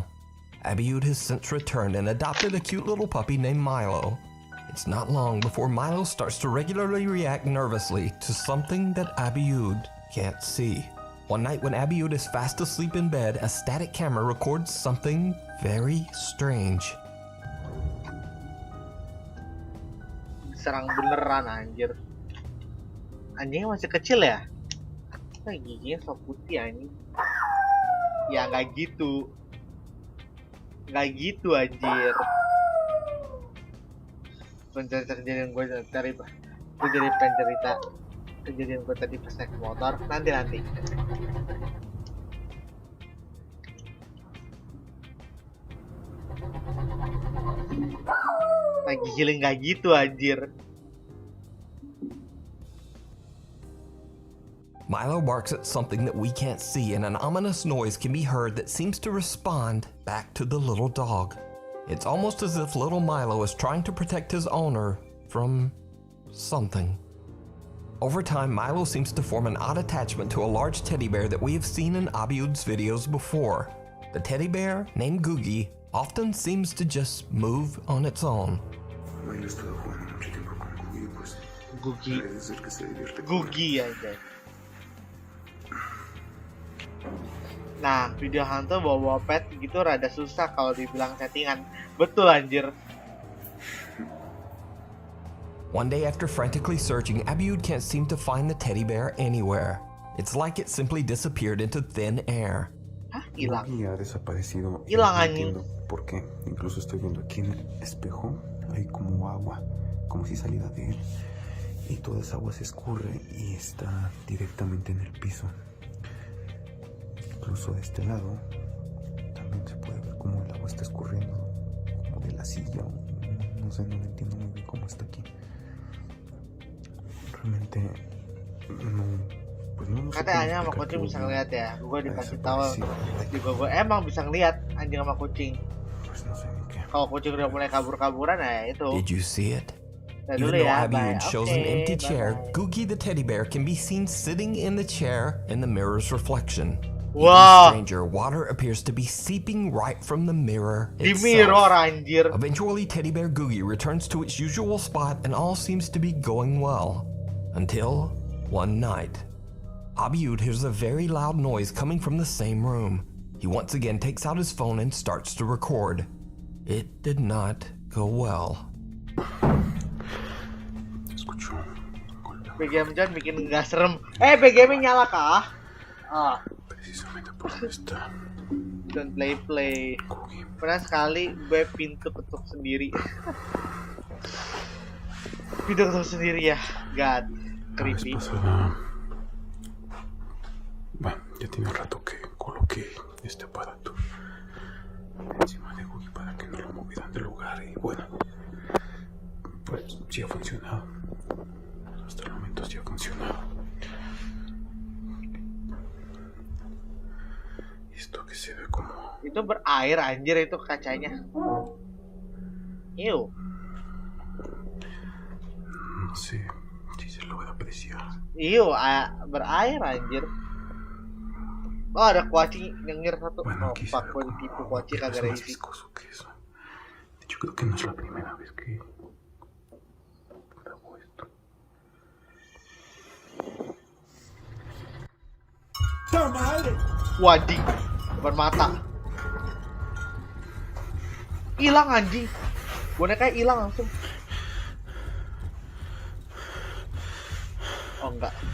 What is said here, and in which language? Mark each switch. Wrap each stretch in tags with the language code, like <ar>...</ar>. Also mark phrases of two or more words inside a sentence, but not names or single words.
<en>Abiud has since returned and adopted a cute little puppy named Milo. It's not long before Milo starts to regularly react nervously to something that Abiud can't see. One night when Abiud is fast asleep in bed, a static camera records something very strange.</en> <id>Serang beneran anjir. Anjingnya masih kecil ya? Giginya so putih anjing. Ya nggak gitu. Nggak gitu anjir. Kejadian gue cari, gue jadi pengen cerita kejadian gue tadi pas naik motor. Nanti. Lagi healing gak gitu anjir.</id> <en>Milo barks at something that we can't see, and an ominous noise can be heard that seems to respond back to the little dog. It's almost as if little Milo is trying to protect his owner from something. Over time, Milo seems to form an odd attachment to a large teddy bear that we have seen in Abiud's videos before. The teddy bear, named Googie, often seems to just move on its own.</en> <id>Googie aja. Nah, video hantu bawa pet gitu rada susah kalau dibilang settingan. Betul anjir.</id> <en>One day after frantically searching, Abiud can't seem to find the teddy bear anywhere. It's like it simply disappeared into thin air.</en> <id>Hah, hilang.</id> <es>Ha desaparecido.</es> <id>Hilang</id> <es>No</es> <id>anjing.</id> <es>entiendo por qué. Incluso estoy viendo aquí en el espejo, hay como agua, como si saliera de él. Y toda esa agua se escurre y está directamente en el piso. Incluso de este lado también se puede ver cómo el agua está escurriendo, como de la silla. No sé, no entiendo muy bien cómo está aquí. Realmente no. Pues no sé.</es> <id>Katanya sama kucing bisa ngeliat ya. Gue dikasih tahu juga gue emang bisa ngeliat anjing sama kucing. Kalau kucing udah mulai kabur-kaburan ya itu.</id> <en>Did you see it?</en> <id>Dulu</id> <en>Even though</en> <id>ya,</id> <en>Abiud shows an empty chair, bye-bye. Googie the teddy bear can be seen sitting in the chair in the mirror's reflection. Wow. Even stranger, water appears to be seeping right from the mirror</en> <id>Di</id> <en>itself.</en> <id>mirror anjir.</id> <en>Eventually, teddy bear Googie returns to its usual spot and all seems to be going well. Until one night, Abiud hears a very loud noise coming from the same room. He once again takes out his phone and starts to record. It did not go well.</en> <id>BGM John bikin nggak serem. BGM nyala kah?</id> <en>Ah. Don't play.</en> <id>Pernah sekali gue pintu ketuk sendiri. Pintu ketuk sendiri ya.</id> <en>God, creepy.</en> <es>Bueno, ya tiene un rato que coloqué este aparato encima de Googie para que no lo movieran del lugar y bueno, pues sí ha funcionado. Hasta el momento sí ha funcionado. Esto que se ve como...</es> <id>Itu berair anjir itu kacanya. Ew.</id> <es>No sé si se logra apreciar.</es> <id>Ew, berair anjir. Oh, ada kuaci nyengir satu.</id> <es>Bueno,</es> <en>Oh, fuck,</en> <id>gue ditipu kuaci kagak ada isi.</id> <es>Yo creo que no es la primera vez que grabo esto.</es> <id>Wading, depan mata. Hilang anjing. Bonekanya hilang langsung. Oh enggak.</id>